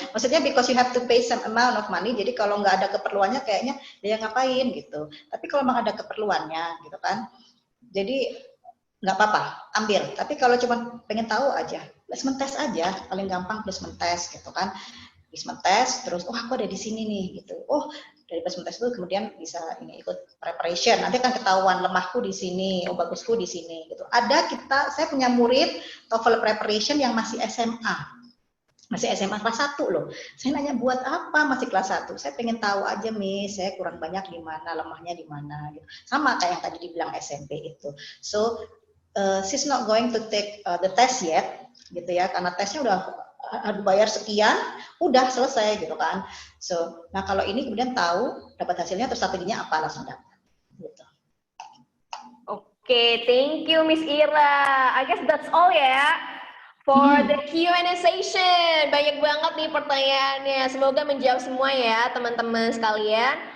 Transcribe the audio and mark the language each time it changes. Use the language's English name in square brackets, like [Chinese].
[Indonesian] Maksudnya [English] because you have to pay some amount of money. [Indonesian] Jadi kalau nggak ada keperluannya kayaknya dia ngapain gitu. Tapi kalau memang ada keperluannya gitu kan. Jadi nggak apa-apa, ambil. Tapi kalau cuma pengen tahu aja, placement test aja. Paling gampang placement test gitu kan. Placement test terus, oh aku ada di sini nih gitu. Oh dari placement test itu kemudian bisa ini ikut preparation. Nanti kan ketahuan lemahku di sini, oh bagusku di sini gitu. Saya punya murid TOEFL preparation yang masih SMA. Masih SMA kelas 1 loh. Saya nanya buat apa masih kelas 1? Saya pengen tahu aja, Miss, saya kurang banyak di mana, lemahnya di mana gitu. Sama kayak yang tadi dibilang SMP itu. [English] So, she's not going to take the test yet [Indonesian] gitu ya, karena tesnya udah bayar sekian, udah selesai gitu kan. So, nah kalau ini kemudian tahu dapat hasilnya terus strateginya apa langsung dapat gitu. [English] Oke, thank you Miss Ira. I guess that's all ya. for the Q&A session. [Indonesian] Banyak banget nih pertanyaannya. Semoga menjawab semua ya teman-teman sekalian.